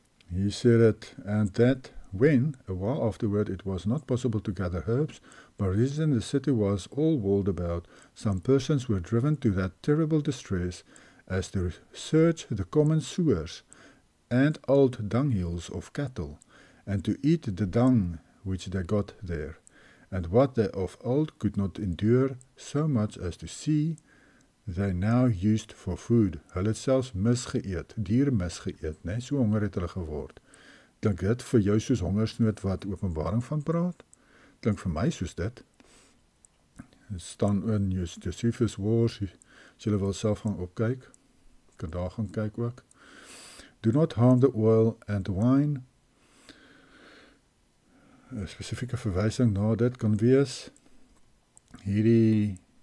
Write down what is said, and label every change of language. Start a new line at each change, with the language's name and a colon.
English: He said it, and that when, a while afterward, it was not possible to gather herbs, by reason the city was all walled about, some persons were driven to that terrible distress as to search the common sewers and old dunghills of cattle, and to eat the dung which they got there. And what they of old could not endure so much as to see, they now used for food.
Afrikaans: Hulle het selfs misgeëet, diere misgeëet, né? So honger het hulle geword. Klink dit vir jou soos hongersnood wat Openbaring van praat? Klink vir my soos dit. Het staan in Josephus Wars, as julle wil self gaan opkyk, kan daar gaan kyk ook.
English: Do not harm the oil and the wine.
Afrikaans: 'n spesifieke verwysing na dit kan wees hierdie